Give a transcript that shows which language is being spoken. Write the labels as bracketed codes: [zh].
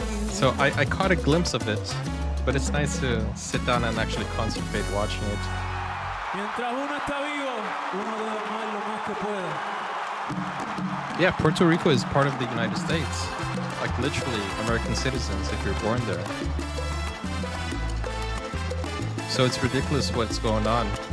[en] So I caught a glimpse of it, but it's nice to sit down and actually concentrate watching it. [es] Mientras uno está vivo, uno debe amar lo más que pueda. [en] Yeah, Puerto Rico is part of the United States. Like literally American citizens if you're born there. So it's ridiculous what's going on.